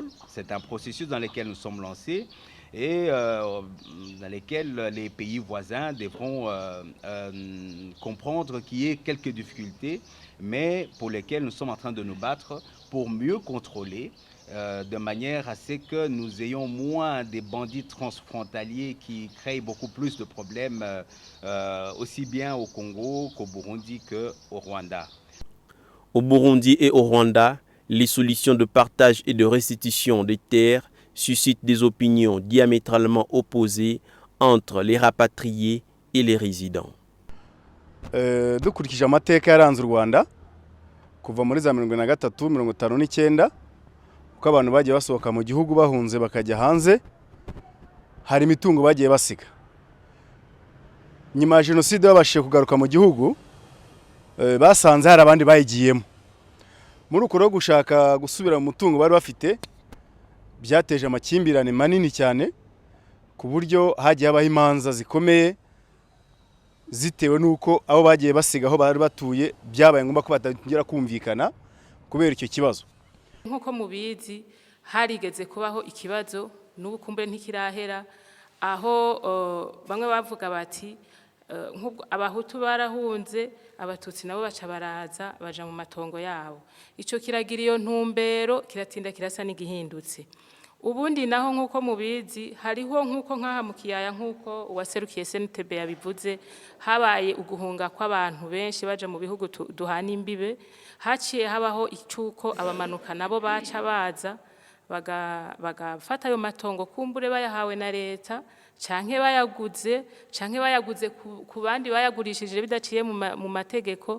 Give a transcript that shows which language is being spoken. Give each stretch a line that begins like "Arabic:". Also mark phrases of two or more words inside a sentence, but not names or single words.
French: C'est un processus dans lequel nous sommes lancés et dans lequel les pays voisins devront comprendre qu'il y a quelques difficultés, mais pour lesquelles nous sommes en train de nous battre pour mieux contrôler, de manière à ce que nous ayons moins des bandits transfrontaliers qui créent beaucoup plus de problèmes, aussi bien au Congo qu'au Burundi qu'au Rwanda. Au Burundi et au Rwanda, les solutions de partage et de restitution des terres suscitent des opinions diamétralement opposées entre les rapatriés et les résidents.
Kinyarwanda: Dukurikije amateka yaranze u Rwanda kuva muri za 1953 1959 uko abantu bagiye basohoka mu gihugu bahunze bakajya hanze, hari imitungo bagiye basiga. Nyuma ya jenoside babashije kugaruka mu gihugu, basanze hari abandi bayigiyemo. Muri uko rwo gushaka gusubira mu mutungo bari bafite, byateje amakimbirane manini cyane ku buryo hagiye habaho imanza zikomeye zitewe nuko abo bagiye basiga aho bari batuye byabaye ngombwa ko batongera kumvikana kubera icyo kibazo.
Rundi: Nkuko mubizi harigeze kubaho ikibazo n'ubu kumbe ntikirahera, aho bamwe bavuga bati abahutu barahunze, abatutsi nabo baca baraza baja mu matongo yabo. Ico kiragira iyo ntumbero, kiratinda kirasa n'igihindutse. Ubundi naho nkuko mubizi hariho nkuko nkaha mu kiyaya nkuko uwaserukiye SNTB yabivuze, habaye uguhunga kw'abantu benshi baje mu bihugu duhana imbibe, haciye habaho icuko abamanuka nabo baca baza bagafata ayo matongo kumbure bayahawe na leta canke bayaguze ku bandi bayagurishije bidaciye mu mategeko.